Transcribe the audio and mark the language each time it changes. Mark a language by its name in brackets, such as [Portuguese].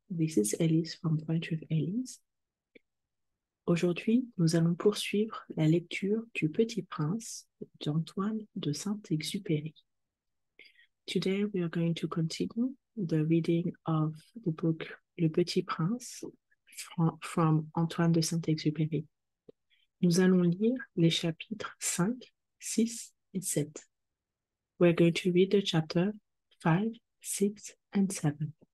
[English] This is Elise from French with Elise. [French] Aujourd'hui, nous allons poursuivre la lecture du Petit Prince d'Antoine de Saint-Exupéry. [English] Today we are going to continue the reading of the book Le Petit Prince from Antoine de Saint-Exupéry. [French] Nous allons lire les chapitres 5, 6 et 7. [English] We're going to read the chapter 5, 6, and 7.